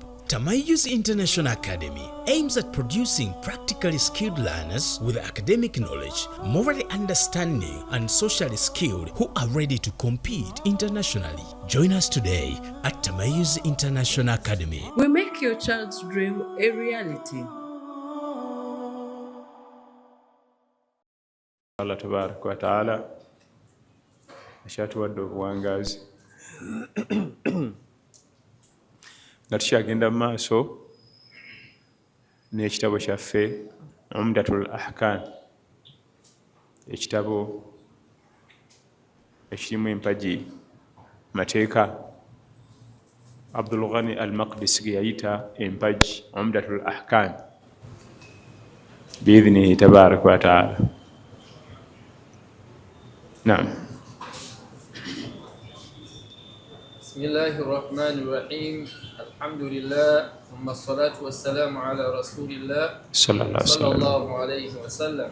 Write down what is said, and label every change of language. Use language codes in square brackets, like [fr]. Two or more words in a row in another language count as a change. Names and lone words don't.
[en] Tamayus International Academy aims at producing practically skilled learners with academic knowledge, morally understanding, and socially skilled who are ready to compete internationally. Join us today at Tamayus International Academy. We make your child's dream a reality. [ar] الله تبارك وتعالى [lg] ashatuwadde obuwangazi nga tukyagenda mu maaso n'ekitabo kyaffe Umdatul Ahkam, ekitabo ekirimu empagi mateeka Abdul Ghani al-Maqdisi ge yayita empagi Umdatul Ahkam [ar] بإذنه تبارك وتعالى. نعم. بسم الله الرحمن الرحيم. الحمد لله ثم الصلاة والسلام على رسول الله صلى الله عليه وسلم.